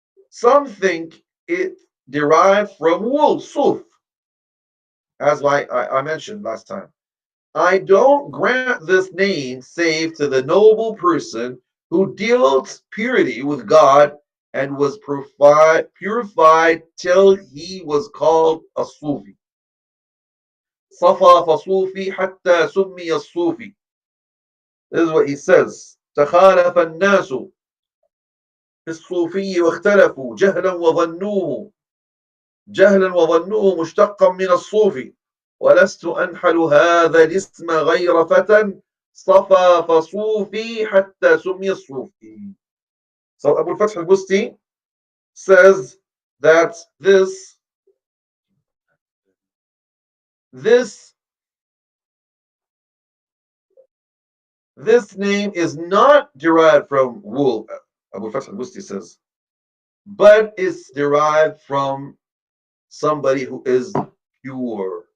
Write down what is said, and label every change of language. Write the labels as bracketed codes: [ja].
[en] Some think it derived from wool, suf, as I mentioned last time. I don't grant this name save to the noble person who dealt purity with God and was purified till he was called a Sufi. [ar] صفى فصوفي حتى سمي الصوفي. [en] This is what he says. [ar] تخالف الناس في الصوفي واختلفوا جهلا وظنوه مشتقا من الصوفي ولست أنحل هذا الاسم غير فتى صفى فصوفي حتى سمي الصوفي. [en] So Abu al-Fath al-Busti says that this this name is not derived from wool, Abu al-Fath al-Busti says, but it's derived from somebody who is pure.